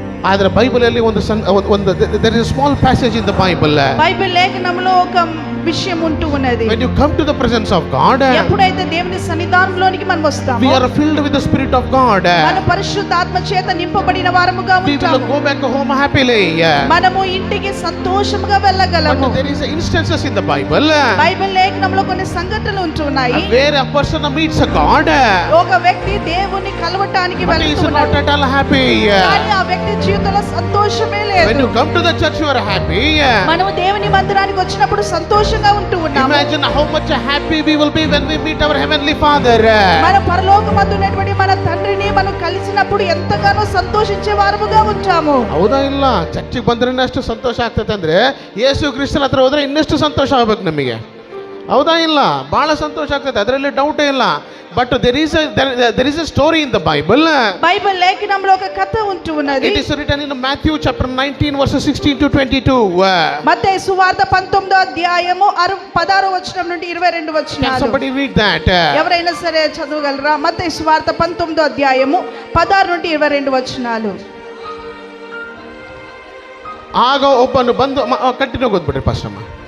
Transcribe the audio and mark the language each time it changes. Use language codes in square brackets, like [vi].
[kn] ಆದರೆ ಬೈಬಲಲ್ಲಿ ಒಂದು [en] there is a small passage in the Bible. [te] Bible లేఖనంలో ఒక విషయం ఉంటూ ఉన్నది. [en] When you come to the presence of God, [te] ఎప్పుడైతే దేవుని సన్నిధానంలోనికి మనం వస్తామో, [en] we are filled with the Spirit of God. [te] మన పరిశుద్ధాత్మ చేత నింపబడిన వారముగా ఉంటాము. [en] We will go back home happily. [te] మనము ఇంటికి సంతోషముగా వెళ్ళగలము. [en] But there is instances in the Bible. [te] Bible లేఖనంలో కొన్ని సంఘటనలు ఉంటున్నాయి. [en] Where a person meets a God, [te] ఒక వ్యక్తి దేవుని కలవటానికి వెళ్తున్నాడు. [en] He is not at all happy. [te] కానీ ఆ వ్యక్తి జీవితంలో సంతోషమే లేదు. [en] When you come to the church, you are happy. [te] మనము దేవుని మందిరానికి వచ్చినప్పుడు సంతోషంగా ఉంటూ ఉన్నాము. [en] Imagine how much happy we will be when we meet our heavenly Father. [te] మన పరలోకమందు ఉన్నటువంటి మన తండ్రిని మనం కలిసినప్పుడు ఎంతగానో సంతోషించే వారముగా ఉంటాము. [kn] ಹೌದಾ ಇಲ್ಲ? ಚರ್ಚಿಗೆ ಬಂದ್ರೆ ಅಷ್ಟು ಸಂತೋಷ ಆಗ್ತದೆ ಅಂದ್ರೆ ಯೇಸು ಕ್ರಿಸ್ತನ ಹತ್ರ ಹೋದ್ರೆ ಇನ್ನಷ್ಟು ಸಂತೋಷ ಆಗ್ಬೇಕು ನಮಗೆ. ಹೌದಾ ಇಲ್ಲ? ಬಹಳ ಸಂತೋಷ ಆಗ್ತದೆ, ಅದರಲ್ಲಿ ಡೌಟೇ ಇಲ್ಲ. [en] But there is a story in the Bible. [te] Bible లేఖనంలో ఒక కథ ఉంటూ ఉన్నది. [en] It is written in Matthew chapter 19 verses 16 to 22. [te] మత్తయి సువార్త 19వ అధ్యాయము 16వ వచనం నుండి 22 వచనాలు. [en] Can somebody read that? [te] ఎవరైనా సరే చదవగలరా? మత్తయి సువార్త 19వ అధ్యాయము 16 నుండి 22 వచనాలు. [kn] ಆಗ ಒಬ್ಬನು ಬಂದು ಕಂಟಿನ್ಯೂ ಓದ್ಬಿಡ್ರಿ ಫಸ್ಟ್ ಅಮ್ಮ.